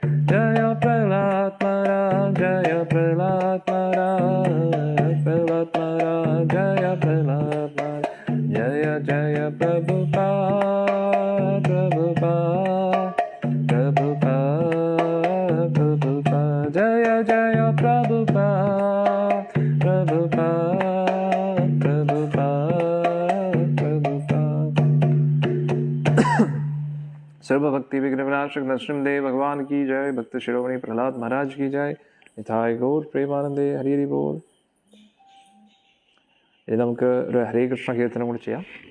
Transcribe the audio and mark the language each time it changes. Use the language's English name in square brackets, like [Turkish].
[Malayalam] ജയ പ്രഹ്ലാദ മഹാരാജ്, ജയ പ്രഹ്ലാദ മഹാരാജ്, പ്രഹ്ലാദ മഹാരാജ്, ജയ പ്രഹ്ലാദ മഹാരാജ്, ജയ ജയ പ്രഭുപാദ്, പ്രഭുപാദ്, പ്രഭുപാദ്, പ്രഭുപാദ്, ജയ ജയ പ്രഭുപാദ്, പ്രഭുപാദ്, പ്രഭുപാദ്, പ്രഭുപാദ്. [Hindi] सर्वभक्ति विघ्न विनाशक नरसिंहदेव भगवान की जय. भक्त शिरोमणि प्रहलाद महाराज की जय. [Malayalam] നിതായ ഗൗർ പ്രേമാനന്ദേ. ഹരി ഹരി ബോൾ. ഇനി നമുക്ക് ഒരു ഹരേ കൃഷ്ണ കീർത്തനം കൂടി ചെയ്യാം.